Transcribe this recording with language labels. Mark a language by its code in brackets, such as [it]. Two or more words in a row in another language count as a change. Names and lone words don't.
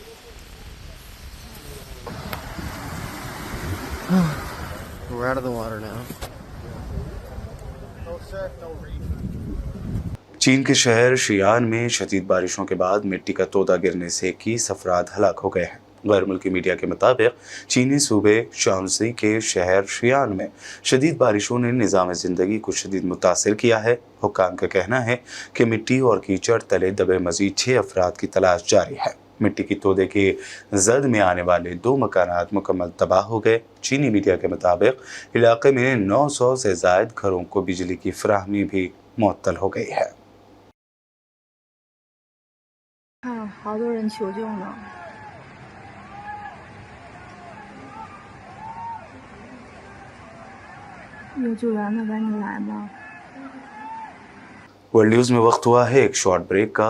[en] We're out of the water now. [ur] چین کے شہر شیان میں شدید بارشوں کے بعد مٹی کا تودہ گرنے سے 21 افراد ہلاک ہو گئے ہیں. غیر ملکی میڈیا کے مطابق چینی صوبے شانسی کے شہر شیان میں شدید بارشوں نے نظام زندگی کو شدید متاثر کیا ہے. حکام کا کہنا ہے کہ مٹی اور کیچڑ تلے دبے مزید 6 افراد کی تلاش جاری ہے. مٹی کی تودے کے زد میں آنے والے 2 مکانات مکمل تباہ ہو گئے. چینی میڈیا کے مطابق علاقے میں 900 سے زائد گھروں کو بجلی کی فراہمی بھی معطل ہو گئی ہے. [zh] 看，好多人求救呢。有救援的赶紧来吧。 [en] world news [ur] میں وقت ہوا ہے ایک شارٹ بریک کا.